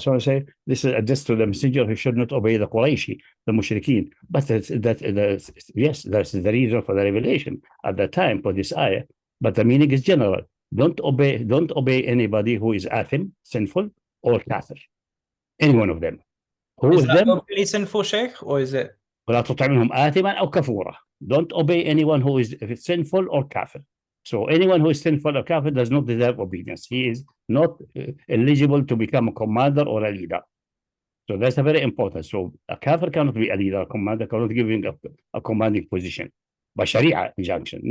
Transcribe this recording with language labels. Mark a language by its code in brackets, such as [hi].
[en] So I say this is addressed to the messenger who should not obey the Quraishi, the mushrikeen. But yes, that's the reason for the revelation at the time for this ayah. But the meaning is general. Don't obey anybody who is athim, sinful, or kafir. Any one of them. Who is them? Really sinful, Sheikh, or is it? [ar] ولا تطع منهم آثما أو كفورا. [en] Don't obey anyone who is sinful or kafir. So anyone who is sinful or kafir does not deserve obedience. He is not eligible to become a commander or a leader. So that's a very important. So a kafir cannot be a leader, a commander cannot give him a commanding position by Shariah injunction.